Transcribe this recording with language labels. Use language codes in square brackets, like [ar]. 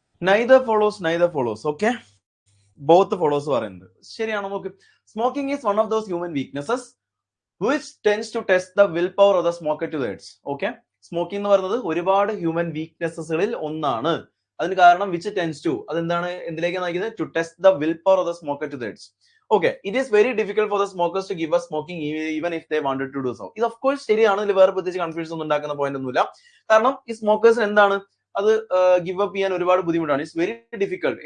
[en] neither follows. Okay, both follows [ml] പറയുന്നത് ശരിയാണോ നോക്ക്. [en] Smoking is one of those human weaknesses which tends to test the willpower of the smoker to the edge. [ml] Okay, smoking എന്ന് പറയുന്നത് ഒരുപാട് human വീക്ക്നെസ്സസുകളിൽ ഒന്നാണ്. അതിന് കാരണം [en] which tends to, [ml] അതെന്താണ്, എന്തിലേക്ക് നയിക്കുന്നത്, [en] To test the willpower of the smoker to the edge. Okay, it is very difficult for the smokers to give a smoking even if they wanted to do so. [ml] ഇത് of course ശരിയാണ്, ഇതിൽ വേറെ പ്രത്യേകിച്ച് confusion ഒന്നും ഉണ്ടാക്കുന്ന point ഒന്നുമില്ല. കാരണം ഈ സ്മോക്കേഴ്സിന് എന്താണ് അത് ഗിവ് അപ്പ് ചെയ്യാൻ ഒരുപാട് ബുദ്ധിമുട്ടാണ്. [en] It's very difficult.